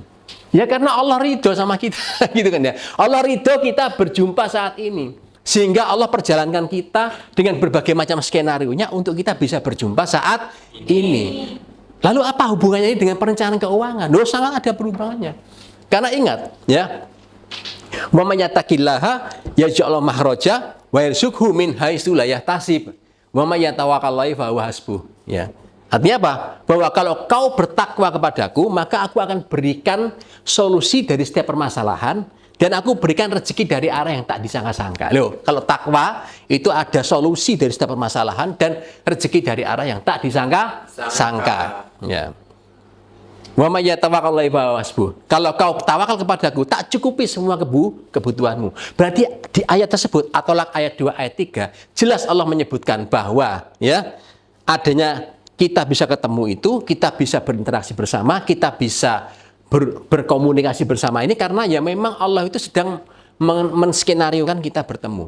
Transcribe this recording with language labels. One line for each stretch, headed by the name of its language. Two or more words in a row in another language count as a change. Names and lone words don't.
Indonesian: Ya karena Allah ridho sama kita, gitu kan ya. Allah ridho kita berjumpa saat ini, sehingga Allah perjalankan kita dengan berbagai macam skenario-nya untuk kita bisa berjumpa saat ini. Lalu apa hubungannya ini dengan perencanaan keuangan? Loh, sangat ada hubungannya. Karena ingat, ya,
Arabic: ومن يتق الله يجعل مخرجا ويرزقه من حيث لا يحتسب. ومن يتوكل فهو حسبه.
Indonesian: Ya. Artinya apa? Bahwa kalau kau bertakwa kepadaku, maka aku akan berikan solusi dari setiap permasalahan, dan aku berikan rezeki dari arah yang tak disangka-sangka. Loh, kalau takwa itu ada solusi dari setiap permasalahan dan rezeki dari arah yang tak disangka-sangka. Ya.
Arabic: ومن يتوكل فهو حسبه.
Indonesian: Kalau kau tawakal kepadaku, tak cukupi semua kebutuhanmu. Berarti di ayat tersebut, At-Tolaq ayat 2 ayat 3, jelas Allah menyebutkan bahwa ya adanya kita bisa ketemu itu, kita bisa berinteraksi bersama, kita bisa berkomunikasi bersama ini karena ya memang Allah itu sedang menskenariokan kita bertemu.